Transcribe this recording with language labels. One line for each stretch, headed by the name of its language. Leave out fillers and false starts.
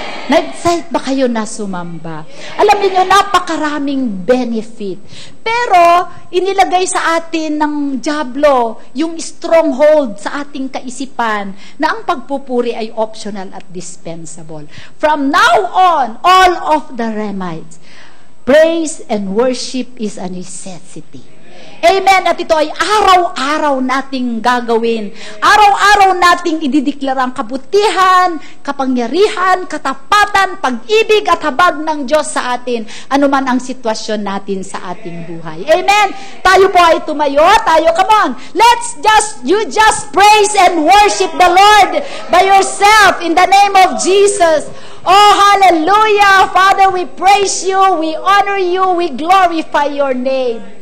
Filipino: Na-excite ba kayo na sumamba? Alam niyo, napakaraming benefit. Pero, inilagay sa atin ng dyablo yung stronghold sa ating kaisipan na ang pagpupuri ay optional at dispensable.
English: From now on, all of the Remites, praise and worship is a necessity. Amen.
Filipino: At ito ay araw-araw nating gagawin. Araw-araw nating idideklara ang kabutihan, kapangyarihan, katapatan, pag-ibig at habag ng Diyos sa atin, anuman ang sitwasyon natin sa ating buhay. Amen. Tayo po ay tumayo.
English: Come on. You just praise and worship the Lord by yourself in the name of Jesus. Oh, hallelujah. Father, we praise you, we honor you, we glorify your name.